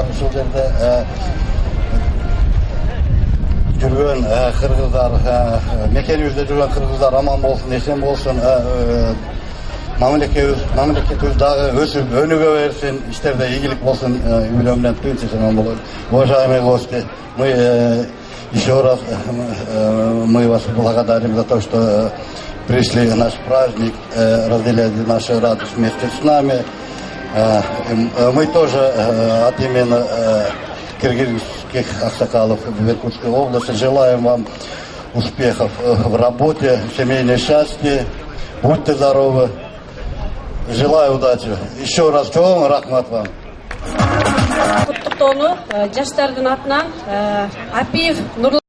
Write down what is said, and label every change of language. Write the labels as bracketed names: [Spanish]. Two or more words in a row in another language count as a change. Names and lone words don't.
[Kyrgyz] Ушул жерде жүргөн кыргыздар, мекенибизде жүргөн кыргыздар аман болсун, эсен болсун. Мамлекетибиз дагы өсүп өнүгө берсин, иштерде ийгилик болсун. Үйлөрүнөн тынчсыз. [Russian] Уважаемые гости, мы еще раз мы вас благодарим за то, что пришли наш праздник, разделяли нашу радость вместе с нами. Мы тоже от имени киргизских аксакалов в Иркутской области желаем вам успехов в работе, семейное счастье. Будьте здоровы. Желаю удачи. Еще раз [Kyrgyz] чоң рахмат [Russian] вам. [Kyrgyz] Куттуктоону жаштардын атынан Апиев Нурлан